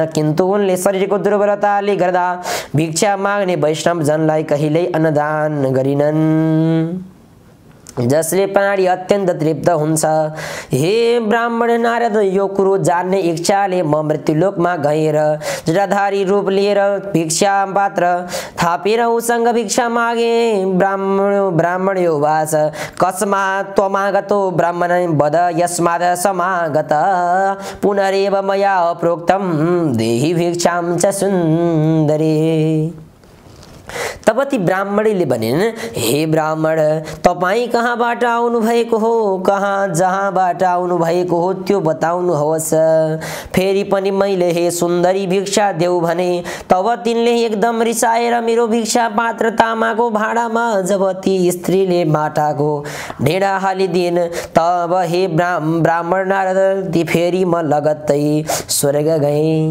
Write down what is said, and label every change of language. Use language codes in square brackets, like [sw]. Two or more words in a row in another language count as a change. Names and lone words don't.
[ne] किन्तु उनले शरीरको दुर्बलताले गर्दा भिक्षा माग्ने वैष्णव जनलाई कहिल्यै अन्नदान गरिनन्, जसले प्राणी अत्यन्त तृप्त हुन्छ। हे ब्राह्मण नारद, यो कुरो जान्ने इच्छाले म मृत्युलोकमा गएर जटाधारी रूप लिएर भिक्षा पात्र थापेर उसँग भिक्षा मागे। [sa] ब्राह्मण उवाच, कस्मात् त्वमागतो ब्राह्मण वद यस्मात् समागत पुनरेव मया प्रोक्तं देहि भिक्षां च सुन्दरी। [ne] तब ती ब्राह्मणीले भनिन्, हे ब्राह्मण, तपाईँ कहाँबाट आउनु भएको हो, कहाँ जहाँबाट आउनु भएको हो त्यो बताउनुहोस्। फेरि पनि मैले हे सुन्दरी भिक्षा देऊ भने तब तिनले एकदम रिसाएर मेरो भिक्षा पात्र तामाको भाँडामा जब ती स्त्रीले माटाको ढेँडा हालिदिन्, तब हे ब्राह्मण नारद, ती फेरि म लगत्तै स्वर्ग गएँ।